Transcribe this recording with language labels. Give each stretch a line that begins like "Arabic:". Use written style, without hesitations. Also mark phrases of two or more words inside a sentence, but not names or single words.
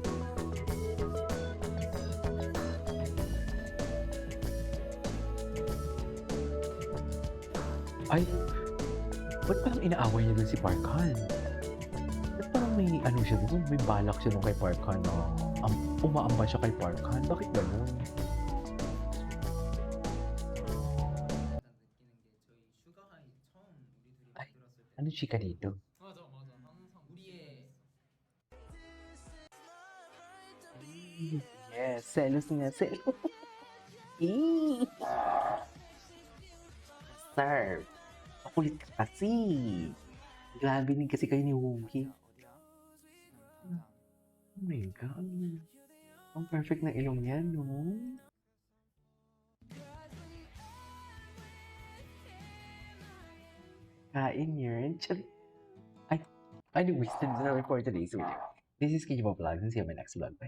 Filipino: Ay, ba't parang inaaway niya dun si Park Han? Ba't parang may ano siya dun? May balak siya dun kay Park Han na umaamba siya kay Park Han. Bakit ganun?
Korean: 느끼는 게 저희 슈가하이 처음 우리 둘이 아이, 만들었을 때
Filipino: Ano chika dito?
Korean: 맞아 항상 우리의
Filipino: Yes, selos niya, selos. Eee! Sir, makulit ka kasi. Grabe din kasi kayo ni Wookie.
Korean: 어디야?
English: Oh my God.
Filipino: Ang perfect na ilong niya, no? Kain yun. Ay,
English: anyways, that's all for today's video. This is Kinyo Vlog. See you in my next vlog. Bye.